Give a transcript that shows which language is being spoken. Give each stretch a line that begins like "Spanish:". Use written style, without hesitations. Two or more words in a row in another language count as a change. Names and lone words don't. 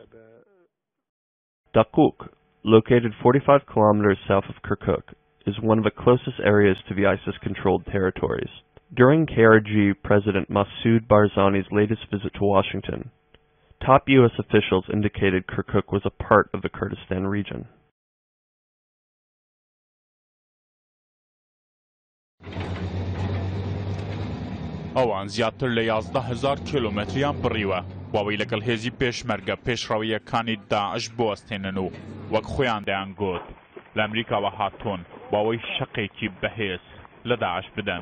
English: Doquq, located 45 kilometers south of Kirkuk, is one of the closest areas to the ISIS-controlled territories. During KRG President Massoud Barzani's latest visit to Washington, top U.S. officials indicated Kirkuk was a part of the Kurdistan region.
Central Kurdish: ئەوان زیاتر لە 11,000 کیلومتریان بڕیوە واوەی لەگەڵ هێزی پێشمەرگە پێشڕەویەکانی داعش بوەستێنن و وەک خۆیان دەیان گوت لە ئەمریکاوە هاتوون واوەی شەقێکی بەهێز لە داعش بدەن.